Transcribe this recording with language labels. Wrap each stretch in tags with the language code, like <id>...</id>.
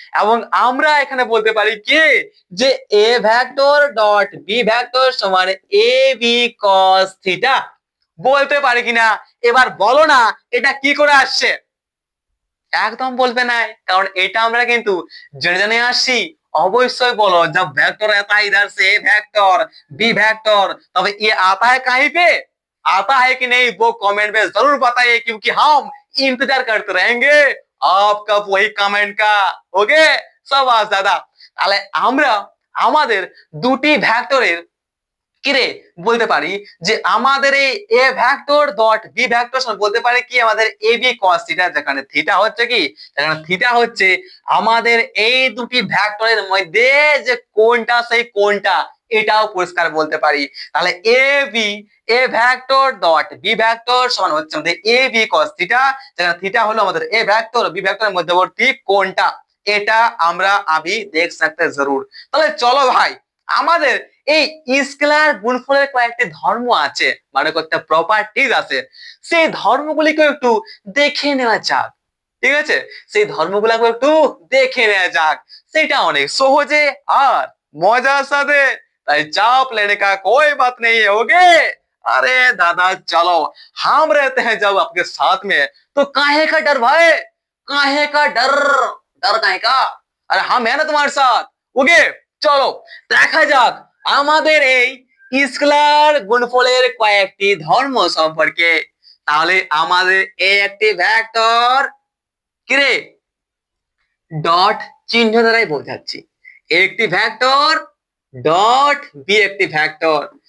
<bn>এবং আমরা এখানে বলতে পারি কি যে এ ভেক্টর ডট বি ভেক্টর সমান এ বি কস থিটা। বলতে পারি কিনা? এবার বলো না এটা কি করে আসছে? একদম বলবে না, কারণ এটা আমরা কিন্তু জেনে জেনে আসছি। অবশ্যই বলো</bn> <hi>जब वेक्टर आता है इधर से वेक्टर बी वेक्टर तब ये आता है कहीं पे, आता है कि नहीं वो कमेंट में जरूर बताइए, क्योंकि हम इंतजार करते रहेंगे आपका वही कमेंट का, ओके। शाबाश दादा।</hi> <bn>তাহলে আমরা আমাদের দুটি ভেক্টরের কিরে বলতে পারি যে আমাদের এই এ ভেক্টর ডট বি ভেক্টর সমান বলতে পারি কি আমাদের এ বি কস থিটা, যেখানে থিটা হচ্ছে কি, যেখানে থিটা হচ্ছে আমাদের এই দুটি ভেক্টরের মধ্যে যে কোণটা সেই কোণটা, এটাও পরিষ্কার বলতে পারি। তাহলে এ ভেক্টর ডট বি ভেক্টর সমান হচ্ছে আমাদের এ বি কস থিটা, যেখানে থিটা হলো আমাদের এ ভেক্টর বি ভেক্টরের মধ্যবর্তী কোণটা। এটা আমরা আবি দেখ सकते जरूर। তাহলে চলো ভাই আমাদের এই স্কেলার গুণফলের কয়েকটি ধর্ম আছে, মানে কয়েকটা প্রপার্টিজ আছে, সেই ধর্মগুলিকে একটু দেখে নেওয়া যাক। ঠিক আছে, সেই ধর্মগুলোকে একটু দেখে নেওয়া যাক, সেটা অনেক সহজে আর মজার সাথে, তাই চাপ</bn> <hi>लेने का कोई बात नहीं है,</hi> <bn>ओके।</bn> <hi>अरे दादा चलो, हम रहते हैं जब आपके साथ में, तो काहे का डर भाई, काहे का डर, डर काहे का, अरे हम है ना तुम्हारे साथ, ओके।</hi> <bn>চলো দেখা যাক আমাদের এই স্কেলার গুণফলের কয়েকটি ধর্ম সম্পর্কে। তাহলে আমাদের এ একটি ভেক্টর কিরে ডট চিহ্ন দ্বারাই বোঝাচ্ছি, এ একটি ভেক্টর ডট বি একটি ভেক্টর।</bn>